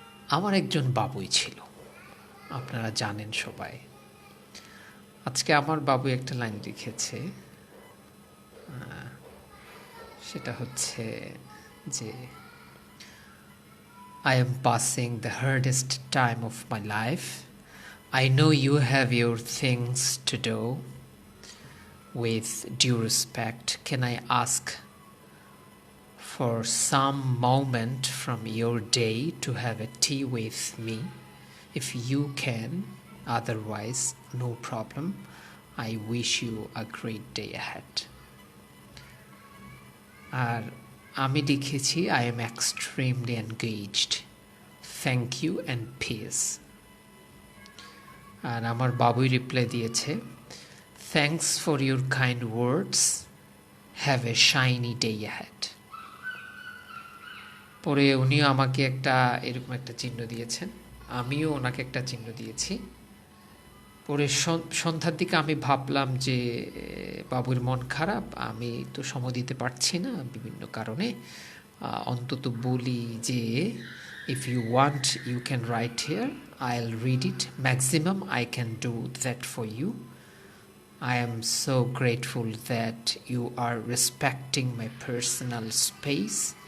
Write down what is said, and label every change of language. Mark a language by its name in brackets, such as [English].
[Bangla] আমার একজন বাবুই ছিল, আপনারা জানেন সবাই। আজকে আমার বাবু একটা লাইন লিখেছে, সেটা হচ্ছে যে [English] I am passing the hardest time of my life. I know you have your things to do. With due respect, can I ask for some moment from your day to have a tea with me? If you can, otherwise, no problem. I wish you a great day ahead. [Bangla] আর আমি লিখেছি [English] I am extremely engaged. Thank you and peace. [Bangla] আর আমার বাবুই reply দিয়েছে [English] Thanks for your kind words. Have a shiny day ahead. [Bangla] পরে উনিও আমাকে এরকম একটা চিহ্ন দিয়েছেন, আমিও ওনাকে একটা চিহ্ন দিয়েছি। পরে সন্ধ্যার দিকে আমি ভাবলাম যে বাবুর মন খারাপ, আমি তো সময় দিতে পারছি না বিভিন্ন কারণে। অন্তত বলি যে [English] if you want you can write here, I'll read it. Maximum I can do that for you. I am so grateful that you are respecting my personal space.